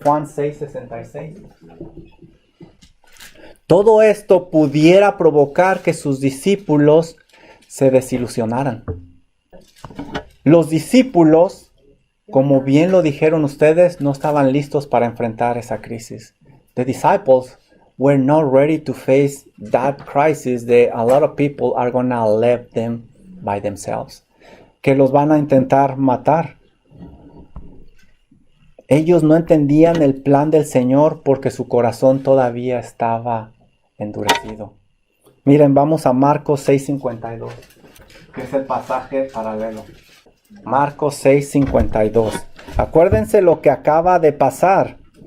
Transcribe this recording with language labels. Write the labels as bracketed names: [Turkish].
[Spanish] Juan 6:66. Todo esto pudiera provocar que sus discípulos se desilusionaran. Los discípulos, como bien lo dijeron ustedes, no estaban listos para enfrentar esa crisis. [English] The disciples were not ready to face that crisis that a lot of people are gonna leave them by themselves. [Spanish] Que los van a intentar matar. Ellos no entendían el plan del Señor porque su corazón todavía estaba endurecido. Miren, vamos a Marcos 6:52, que es el pasaje paralelo. Marcos 6:52. Acuérdense lo que acaba de pasar.